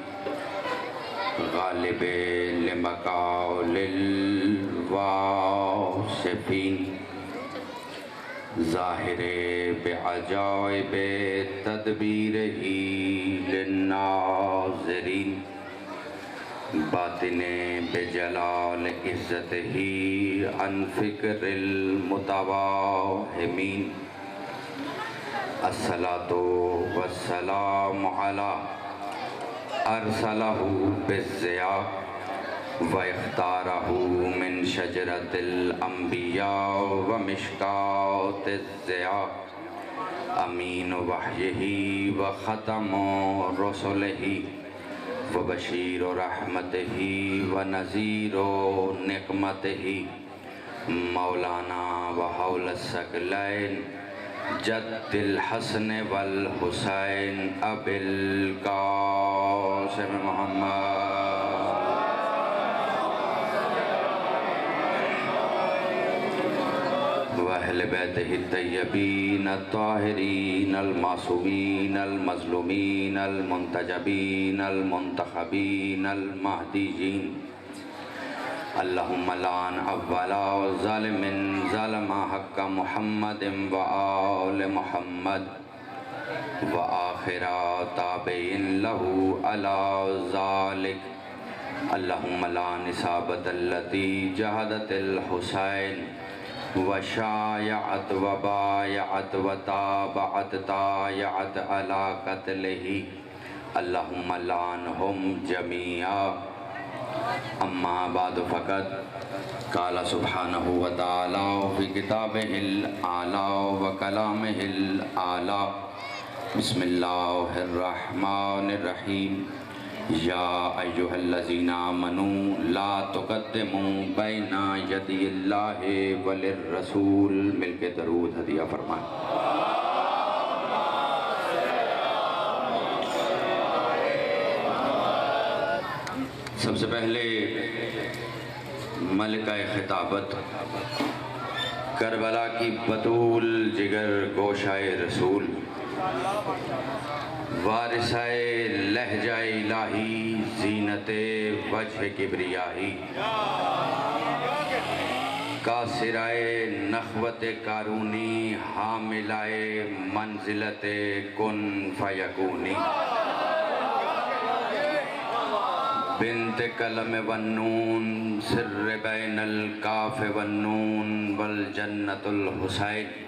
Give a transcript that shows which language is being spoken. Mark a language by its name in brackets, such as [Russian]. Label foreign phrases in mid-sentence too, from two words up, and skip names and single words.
[Arabic] غالبِ لمقال الواصفين ظاهرِ بعجائب تدبيره للناظرين باطنِ بجلال عزته عن فكر المتوهمين. الصلاة والسلام على أرسله بالضياء واختاره من شجرة الأنبياء و مشكاة الضياء أمين وحيه وخاتم رسله وبشير رحمته ونذير نقمته مولانا وحول الثقلين جد الحسن والحسين أبي القاسم محمد أهل بيته الطيبين الطاهرين المعصومين المظلومين المنتجبين المنتخبين المهديين. اللهم العن أول ظالم ظلم حق محمد وآل محمد وآخر تابع له على ذلك. اللهم العن العصابة التي جاهدت الحسين وشايعت وبايعت وتابعت طاعت على قتله. اللهم العنهم جميعا. أما بعد فقد قال سبحانه وتعالى في كتابه الأعلى وكلامه الأعلى. بسم الله الرحمن الرحيم. يا أيها الذين آمنوا لا تقدموا بين يدي الله وللرسول. [Urdu] مل کے درود ہدیہ فرمائیں. سب سے پہلے ملیکۂ خطابت کربلا کی بتول جگر گوشۂ رسول وارثۂ لہجۂ الٰہی زینتِ وجہِ کبریائی کاسرۂ نخوتِ قارونی حاملۂ منزلت [Arabic] كن فيكوني بنت القلم والنون سر بين الكاف والنون والجنة الحسين.